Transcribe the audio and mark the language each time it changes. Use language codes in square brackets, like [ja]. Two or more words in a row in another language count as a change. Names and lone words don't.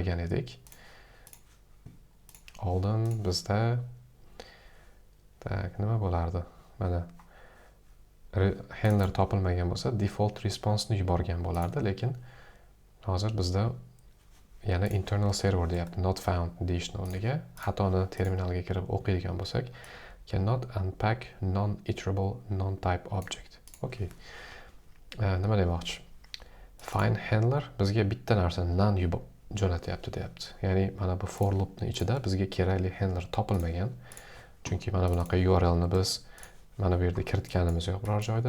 [uz] Biz uni to'g'rilagan edik. oldin bizda tak nima bo'lardi? Mana handler topilmagan bo'lsa, [en] default response [uz] ni yuborgan bo'lardi, lekin hozir bizda yana [en] internal server [uz] deyapti, [en] not found [uz] deyishni o'rniga xatoni terminalga kirib o'qiydigan bo'lsak, [en] cannot unpack non-iterable non-type object. [uz] Okay. Nima demoqchi? [en] Find handler [uz] bizga bitta narsa none jo'natyapti deyapti. Ya'ni mana bu [en] for loopni [uz] ichida bizga kerakli handler topilmagan. Chunki mana bunaqa URL ni biz mana bu yerda kiritganimiz yo'q biror joyda.